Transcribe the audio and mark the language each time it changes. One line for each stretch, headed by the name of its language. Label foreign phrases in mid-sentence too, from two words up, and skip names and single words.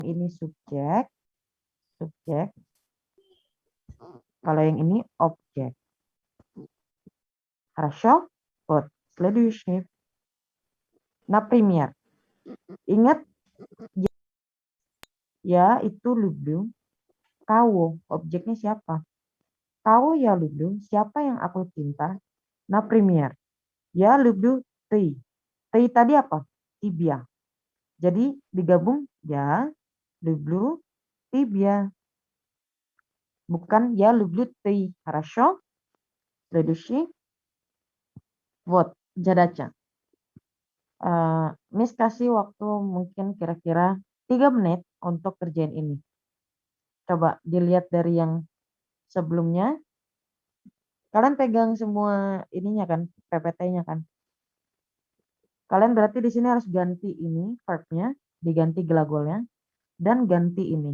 Indonesian: Ini subjek. Kalau yang ini objek.
Russian: Хорошо? Вот, следующий. Например,
Indonesian: ingat ya itu люблю. Kau, objeknya siapa? Kau
Russian: я люблю,
Indonesian: siapa yang aku cinta?
Russian: Например, ya люблю ты.
Indonesian: Ты tadi apa? Тебя. Jadi digabung
Russian: я люблю тебя. Bukan я люблю ты. Хорошо? Следующий. Вот, задача.
Indonesian: Miss kasih waktu mungkin kira-kira 3 menit untuk kerjain ini. Coba dilihat dari yang sebelumnya. Kalian pegang semua ininya kan, PPT-nya kan. Kalian berarti di sini harus ganti ini verb-nya, diganti gelagolnya, dan ganti ini.